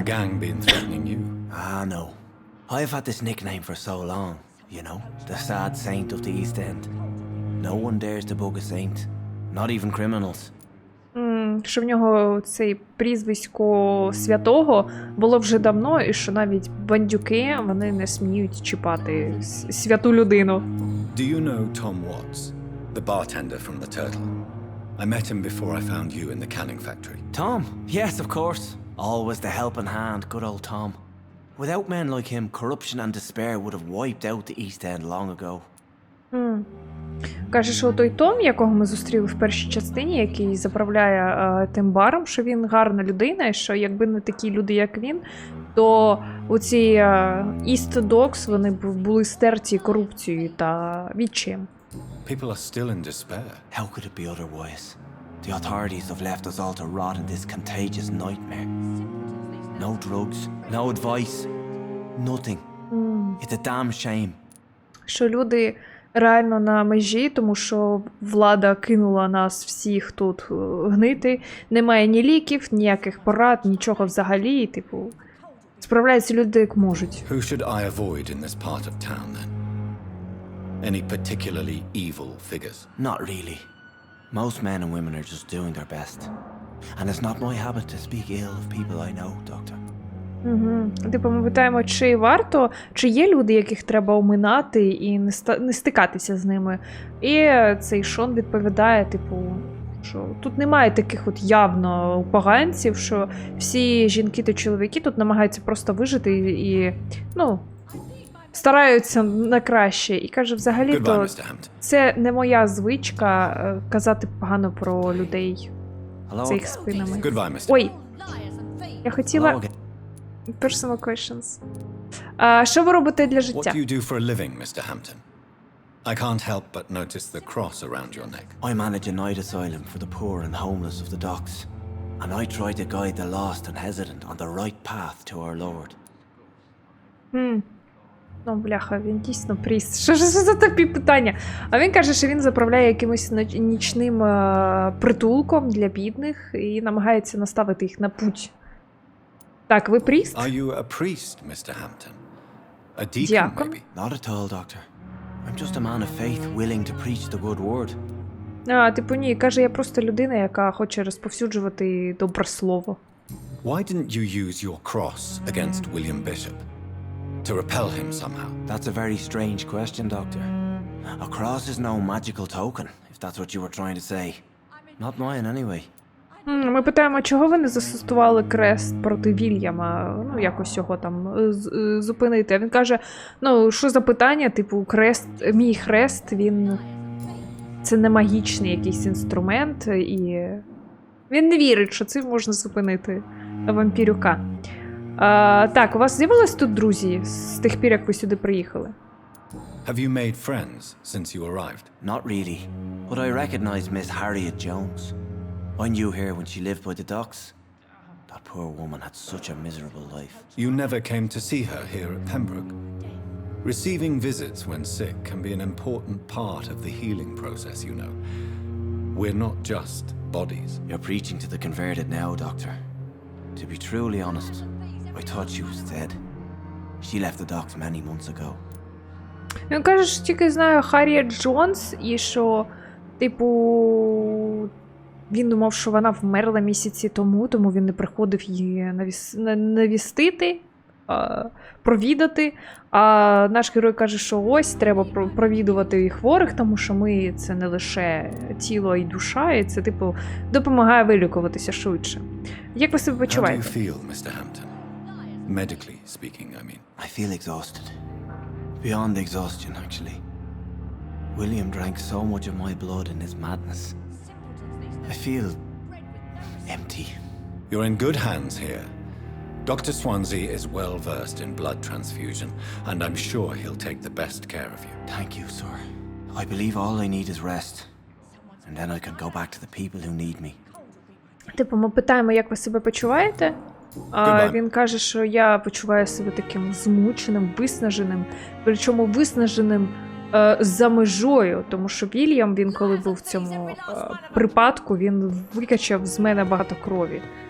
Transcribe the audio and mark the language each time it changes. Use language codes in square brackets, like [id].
[en] the gang been threatening you? Ah, no. I've had this nickname for so long, you know, the sad saint of the East End. No one dares to bug a saint, not even criminals. [uk] Що в нього цей прізвисько святого було вже давно, і що навіть бандюки, вони не сміють чіпати святу людину. [en] Do you know Tom Watts, the bartender from the Turtle? I met him before I found you in the canning factory. Tom? Yes, of course. Always the helping hand, good old Tom. Without men like him, corruption and despair would have wiped out the East End long ago. [uk] Каже, що той Том, якого ми зустріли в першій частині, який заправляє тим баром, що він гарна людина, і що якби не такі люди, як він, то оці East Dogs, вони б були стерті корупцією та відчаєм. [en] People are still in despair. How could it be otherwise? The authorities have left us all to rot in this contagious nightmare. No drugs, no advice, nothing. It's a damn shame. [uk] Що люди реально на межі, тому що влада кинула нас всіх тут гнити. Немає ні ліків, ніяких порад, нічого взагалі. Типу, справляються люди як можуть. [en] Who should I avoid in this part of town then? Any particularly evil figures? Not really. Most men and women are just doing their best. And it's not my habit to speak ill of people I know, Doctor. [uk] Типу, ми питаємо, чи варто, чи є люди, яких треба оминати і не стикатися з ними. І цей Шон відповідає, типу, що тут немає таких от явно поганців, що всі жінки та чоловіки тут намагаються просто вижити і ну, стараються на краще. І каже, взагалі-то, це не моя звичка казати погано про людей за їх спинами. Ой, я хотіла... [en] Personal questions. [uk] Що ви робите для життя? [en] What do you do for a living, Mr. Hampton? I can't help but notice the cross around your neck. I manage a night asylum for the poor and homeless of the docks. And I try to guide the lost and hesitant on the right path to our Lord. [uk] Ну, бляха, він дійсно пріст. Що ж за такі питання? А він каже, що він заправляє якимось нічним притулком для бідних і намагається наставити їх на путь. Так, ви пріст? [en] Are you a priest, Mr. Hampton? A deacon, maybe? Not at all, Doctor. I'm just a man of faith, willing to preach the good word. [uk] Типу ні, каже, я просто людина, яка хоче розповсюджувати добре слово. [en] Why didn't you use your cross against William Bishop? To repel him somehow? That's a very strange question, Doctor. A cross is no magical token, if that's what you were trying to say. Not mine, anyway. [uk] Ми питаємо, чого ви не застосували крест проти Вільяма, ну, якось його там зупинити. А він каже, ну, що за питання, типу, мій хрест, він... Це не магічний якийсь інструмент, і він не вірить, що цим можна зупинити вампірюка. Так, у вас з'явились тут друзі з тих пір, як ви сюди приїхали? [en] Have you made friends since you arrived? Not really, but I recognize Miss Harriet Jones. I knew her when she lived by the docks. That poor woman had such a miserable life. You never came to see her here at Pembroke? Receiving visits when sick can be an important part of the healing process, you know. We're not just bodies. You're preaching to the converted now, Doctor. To be truly honest, I thought she was dead. She left the docks many months ago. [uk] Він каже, що тільки знаю Харріет Джонс, і що, типу, він думав, що вона вмерла місяці тому він не приходив її навістити, провідати. А наш герой каже, що ось, треба провідувати хворих, тому що ми – це не лише тіло і душа, і це, типу, допомагає вилікуватися швидше. Як ви себе почуваєте? [en] How do you feel, Mr. Hampton? Medically speaking, I mean. I feel exhausted. Beyond exhaustion, actually. William drank so much of my blood in his madness. I feel empty. You're in good hands here. Dr. Swansea is well versed in blood transfusion, and I'm sure he'll take the best care of you. Thank you, sir. I believe all I need is rest. And then I can go back to the people who need me. [uk] Типу, ми питаємо, як ви себе почуваєте? А [en] Goodbye. [uk] він каже, що я почуваю себе таким змученим, виснаженим. Причому виснаженим за межою. Тому що Вільям, він коли був в цьому припадку, він викачав з мене багато крові.